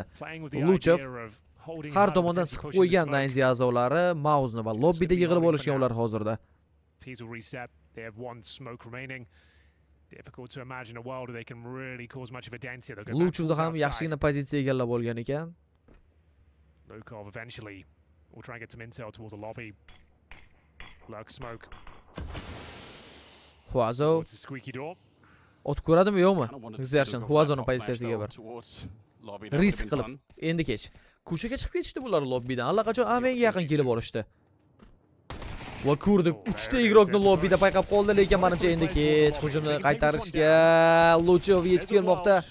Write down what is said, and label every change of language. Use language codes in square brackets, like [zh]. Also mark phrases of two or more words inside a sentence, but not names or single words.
[uz] Luchov har tomondan siqib qo'ygan Nainzi a'zolari Mauzni va lobbida yig'ilib olishgan ular hozirda. Luchovda ham yaxshigina pozitsiya egallab olgan ekan. [en] Lukov eventually will try and get some intel towards the lobby. Lurk smoke. [uz] Huazo ot ko'radimi yo'qmi? Xershin Huazoning pozitsiyasiga bir risk qilib endi kech. Ko'chaga chiqib ketishdi bular lobbidan. Allaqachon menga yaqin kelib olishdi. Va ko'rdik, 3 ta igrokni lobbida payqab qoldi, lekin menimcha endi kech hujumni qaytarishga Luchov yetib kelmoqda.